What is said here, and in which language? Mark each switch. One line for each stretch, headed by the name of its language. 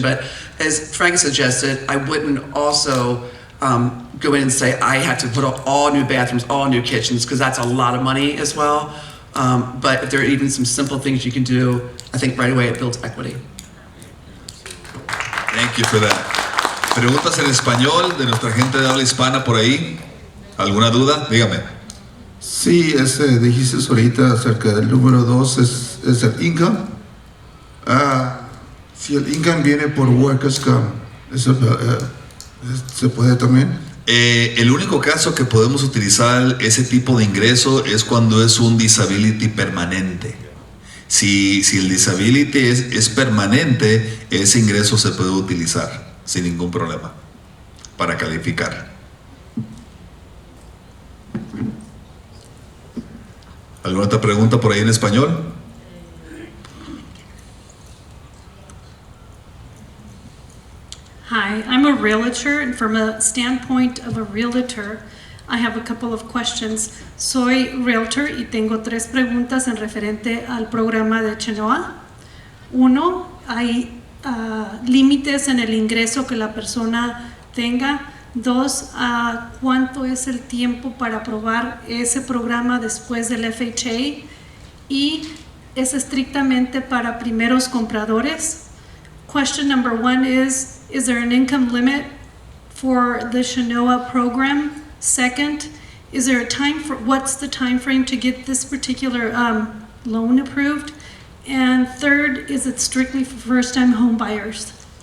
English: But as Frank suggested, I wouldn't also go in and say I have to put up all new bathrooms, all new kitchens, because that's a lot of money as well. But if there are even some simple things you can do, I think right away it builds equity. Thank you for that.
Spanish: Preguntas en español de nuestra gente de habla hispana por ahí. ¿Alguna duda? Dígame. Sí, dijiste ahorita acerca del número 2 es el income. Si el income viene por workers' comp, ¿eso se puede también? El único caso que podemos utilizar ese tipo de ingreso es cuando es un disability permanente. Si el disability es permanente, ese ingreso se puede utilizar sin ningún problema para calificar. ¿Alguna otra pregunta por ahí en español? Hi, I'm a realtor, and from a standpoint of a realtor, I have a couple of questions. Soy realtor y tengo 3 preguntas en referente al programa de Chenoa. 1, hay límites en el ingreso que la persona tenga. 2, ¿cuánto es el tiempo para aprobar ese programa después del FHA? Y es estrictamente para primeros compradores.
English: Question number 1 is there an income limit for the Chenoa program? Second, is there what's the time frame to get this particular loan approved? And third, is it strictly for first-time home buyers?